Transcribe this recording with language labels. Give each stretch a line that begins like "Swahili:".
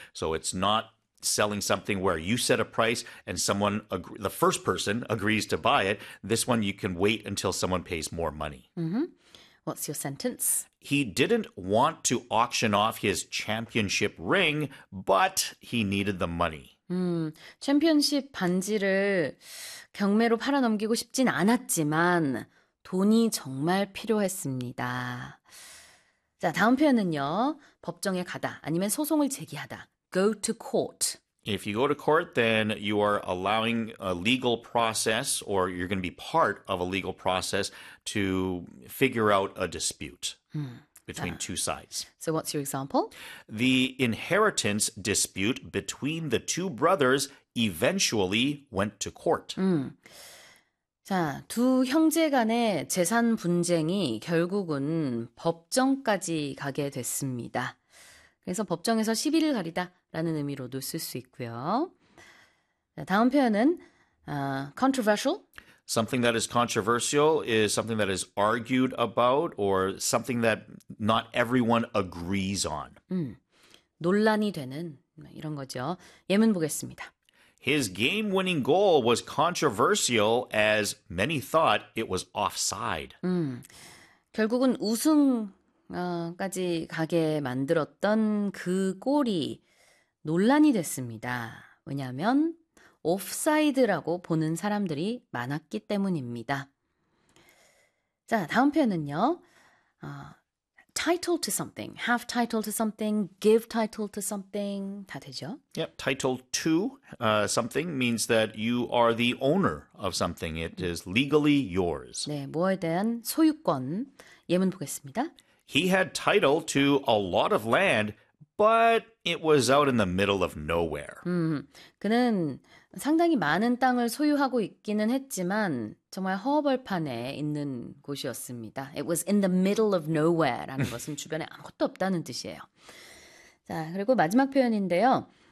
English: So it's not selling something where you set a price and someone, the first person agrees to buy it. This one you can wait until someone pays more money. What's your sentence? He didn't want to auction off his championship ring, but he needed the money.
Korean: 챔피언십 반지를 경매로 팔아넘기고 싶진 않았지만 돈이 정말 필요했습니다. 자, 다음 표현은요. 법정에 가다 아니면 소송을 제기하다.
English: Go to court. If you go to court, then you are allowing a legal process or you're going to be part of a legal process to figure out a dispute between two sides. So what's your example? The inheritance dispute between the two brothers eventually went to court.
Korean: 자, 두 형제 간의 재산 분쟁이 결국은 법정까지 가게 됐습니다. 그래서 법정에서 시비를 가리다라는 의미로도 쓸 수 있고요. 다음 표현은 controversial.
English: Something that is controversial is something that is argued about or something that not everyone agrees on.
Korean: 논란이 되는 이런 거죠. 예문 보겠습니다.
English: His game-winning goal was controversial as many thought it was offside.
Korean: 결국은 우승 까지 가게 만들었던 그 골이 논란이 됐습니다. 왜냐하면 오프사이드라고 보는 사람들이 많았기 때문입니다. 자, 다음 표현은요.
English: Title to something, have title to something, give title to something,
Korean: 다 되죠?
English: Yep, title to something means that you are the owner of something. It is legally yours.
Korean: 네, 뭐에 대한 소유권, 예문 보겠습니다.
English: He had title to a lot of land, but it was out in the middle of nowhere.
Korean: 그는 상당히 많은 땅을 소유하고 있기는 했지만 정말 허허벌판에 있는 곳이었습니다.
English: It was in the middle of nowhere라는
Korean: 것은 주변에 아무것도 없다는 뜻이에요. 자, 그리고 마지막 표현인데요.